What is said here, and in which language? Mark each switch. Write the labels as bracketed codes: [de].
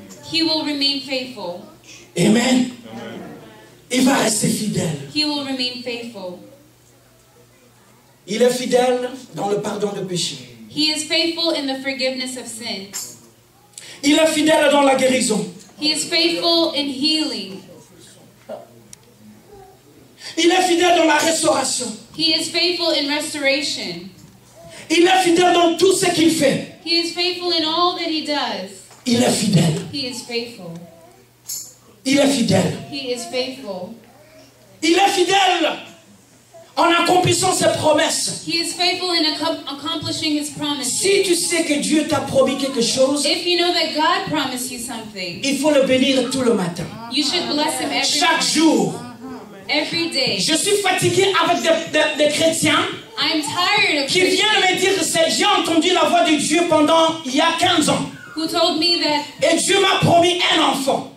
[en] He will remain faithful. [fr] Amen. Il va rester fidèle. [en] He will remain faithful. [fr] Il est fidèle dans le pardon de péché. [en] He is faithful in the forgiveness of sin. [fr] Il est fidèle dans la guérison. [en] He is faithful in healing. [fr] Il est fidèle dans la restauration. [en] He is faithful in restoration. [fr] Il est fidèle dans tout ce qu'il fait. [en] He is faithful in all that He does. [fr] Il est fidèle. [en] He is faithful. [fr] Il est fidèle. [en] He is faithful. [fr] Il est fidèle en accomplissant ses promesses. [en] He is faithful in accomplishing His promises. [fr] Si tu sais que Dieu t'a promis quelque chose, [en] If you know that God promised you something, [fr] il faut le bénir tout le matin. [en] you should bless Him [fr] Chaque jour. [en] every day. [fr] Je suis fatigué avec des chrétiens [en] I'm tired of [fr] qui viennent [en] Christians [fr] me dire que j'ai entendu la voix de Dieu pendant il y a 15 ans. [en] who told me that [fr] Et Dieu m'a promis un enfant.